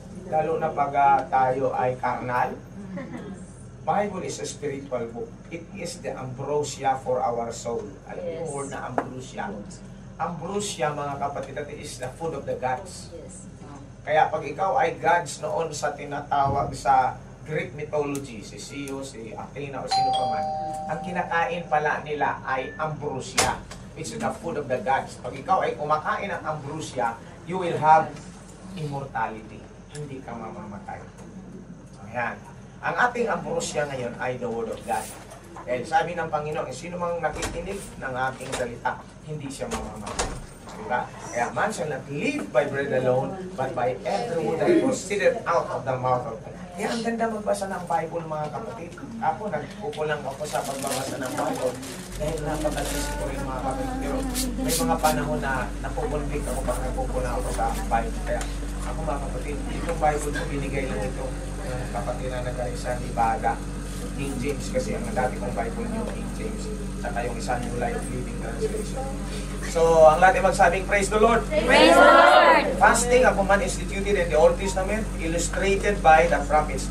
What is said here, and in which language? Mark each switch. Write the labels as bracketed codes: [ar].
[tl] Lalo na pag tayo ay carnal. [en] Bible is a spiritual book. It is the ambrosia for our soul. [tl] Alam mo yung word na ambrosia? Ambrosia, mga kapatid, [en] that is the food of the gods. [tl] Kaya pag ikaw ay gods noon sa tinatawag sa Greek mythology, si Zeus, si Athena, o sino pa man, ang kinakain pala nila ay ambrosia, [en] which is the food of the gods. [tl] Pag ikaw ay kumakain ng ambrosia, [en] you will have immortality. [tl] Hindi ka mamamatay. Ayan. Ang ating ambrosia ngayon ay [en] the Word of God. [tl] Dahil sabi ng Panginoon, sino mang nakikinig ng ating salita, hindi siya mamamatay. Diba? [en] Kaya man shall not live by bread alone, but by every word that proceeded out of the mouth of God. [tl] Kaya ang ganda magbasa ng Bible, mga kapatid. Ako, nagkukulang ako sa pagbabasa ng Bible dahil napakalis ko rin, mga kapatid. Pero may mga panahon na napupuntik ako pag nagkukulang ako sa Bible. Kaya ako, mga kapatid, itong Bible ko binigay lang ito kapatid na nagaling sa Ibaga, King James, kasi ang dati kong Bible niyo, King James, saka yung isa New Life Living Translation. So, ang lahat ay magsabing, [en] praise the Lord! Praise the Lord! Fasting, a command instituted in the Old Testament, illustrated by the prophets.